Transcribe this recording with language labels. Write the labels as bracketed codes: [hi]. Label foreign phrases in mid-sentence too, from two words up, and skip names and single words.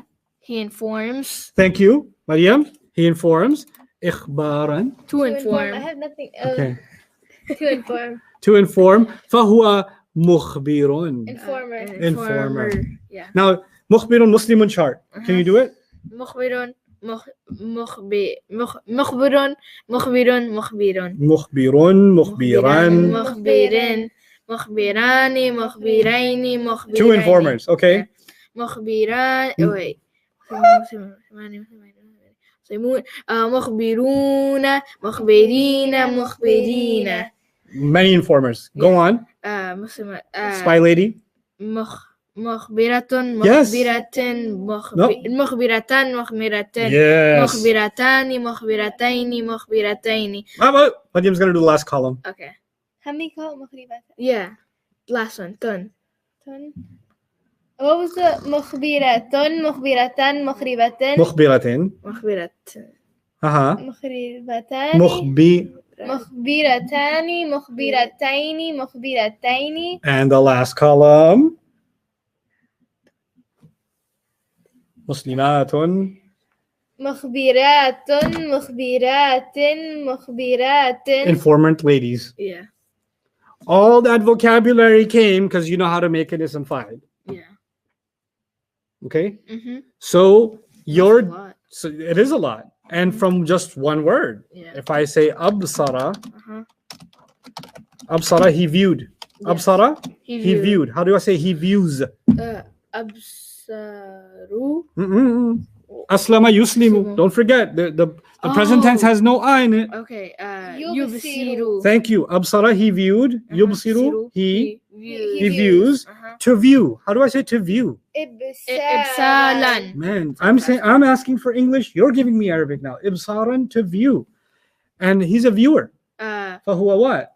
[en] He informs. thank you, Maryam. He informs. Ikhbaran. To I inform. have nothing. Okay. To inform. To inform. [ar] فهو مخبر. [en] Informer. Informer. Yeah. Now, [ar] مخبر مسلم [en] chart. Can you do it? [ar] مخبر مخبر مخبرون مخبرٌ، مخبرًا. مخبرين مخبران مخبرين مخبرين. [en] Two informers. Okay. [ar] مخبران. Wait. مخبرون مخبرين مخبرين. [en] Many informers. Go on. Spy lady. [ar] مخبرة [en] Yes. [ar] مخبرتان مخبرتين [en] Yes. [ar] مخبرتان مخبرتين مخبرتين. [en] Maryam's gonna do the last column. Okay. How many call it مخربات? Yeah. Last one. Done. What was the [ar] مخبرتان مخبرتان مخربتان Mukhbiratin. مخبرة. مخربتان Mukhbi. مخبرتان مخبرتين مخبرتين. [en] And the last column. Muslimatun. [ar] مخبرات مخبرات مخبرات. [en] Informant ladies. Yeah. All that vocabulary came because you know how to make an [ar] اسم فاعل. [en] Yeah. Okay. Mm-hmm. So your That's a lot. so it is a lot, and from just one word. Yeah. If I say absara, Uh-huh. absara, he viewed. Yes. Absara, he viewed. viewed. How do I say he views? [ar] أبصروا. أسلم يسلم. [en] Don't forget the present tense has no I in it. Okay. [ar] يبصروا. يبصروا. [en] Thank you. Absara, he viewed. Yubsiru, he views. Uh-huh. To view. How do I say to view? [ar] إبصالا. [en] Man, I'm asking for English. You're giving me Arabic now. Ibsaran, to view. And he's a viewer. Fahuwa what?